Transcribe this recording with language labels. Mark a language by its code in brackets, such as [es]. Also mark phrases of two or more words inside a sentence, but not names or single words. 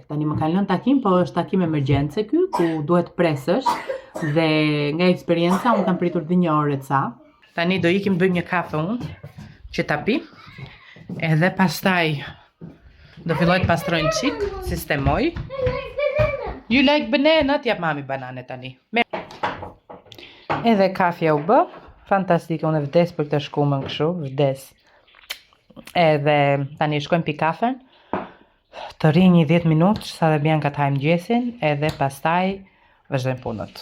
[sq] Tani më kanë lënë takim, po është takim emergjence ky, ku duhet presësh. Dhe nga eksperienca unë kam pritur dhe 1 orë ca. Tani do ikim të bëjmë një kafe unë, që ta pi. Edhe pastaj do filloj të pastrojnë qik, sistemoj. [en] You like banana? [sq] T'jap mami banane tani. Edhe kafja u bë. Fantastike, unë e vdes për këtë shkumën këshu, vdes. Edhe tani shkojmë pi kafen. Të ri një 10 minutë, sa dhe Bianca të hajmë mëngjesin, edhe pastaj vazhdojmë punët.